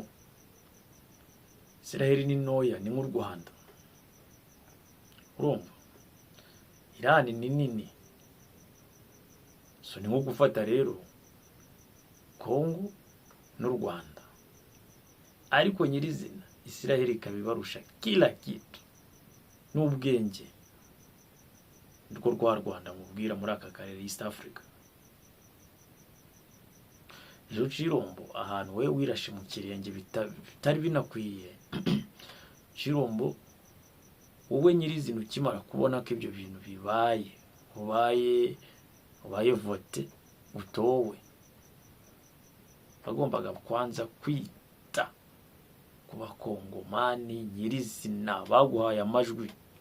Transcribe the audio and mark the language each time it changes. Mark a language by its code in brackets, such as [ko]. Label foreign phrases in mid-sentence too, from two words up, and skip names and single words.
[rw] Israel ni noya, ni nk'u Rwanda. Urumva Iran ni nini, so ni nko gufata rero Kongo n'u Rwanda, ariko nyirizina Israel ikabibarusha [sw] kila kitu [rw] n'ubwenge. Nirwo rwa Rwanda mubwira muri aka karere East Africa. Ejo Chilombo ahantu we wirashe mu kirenge bitari binakwiye. Chilombo wowe nyirizina ukimara kubona ko ibyo bintu bibaye, ubaye vote utowe, bagombaga kwanza kwita ku bakongomani nyirizina baguhaye amajwi.